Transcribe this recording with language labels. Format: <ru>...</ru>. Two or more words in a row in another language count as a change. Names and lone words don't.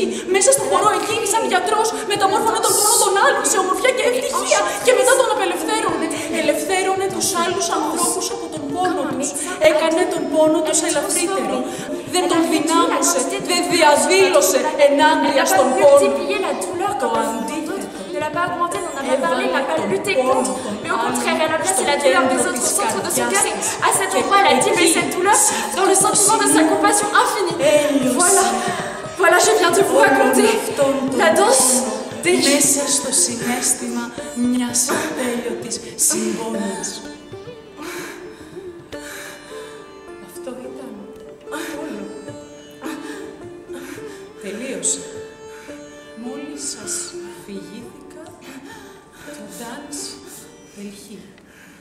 <el>Μέσα στο χορό εκείνη, σαν γιατρός, μεταμόρφωνε τον πόνο των άλλων σε ομορφιά και ευτυχία και μετά τον απελευθέρωνε. Ελευθέρωνε τους άλλους ανθρώπους από τον πόνο τους. Έκανε τον πόνο τους ελαφρύτερο. Δεν τον δυνάμωσε, δεν διαδήλωσε ενάντια στον πόνο. Το αντίθετο.</el> <fr>Ne l'a pas augmenté, n'en a pas parlé, n'a pas lutté contre, mais au contraire, elle a placé la douleur des autres au centre de son cœur et à cet endroit, elle a dit mais cette douleur dans le sentiment de sa compassion infinie. Voilà, je viens de vous raconter la danse des</fr> <el>μέσα στο συναίσθημα μιας ατέλειωτης συμπόνιας. Αυτό ήταν όλο. Τελείωσε. Μόλις σας αφηγήθηκα το Dance Δελχή.</el>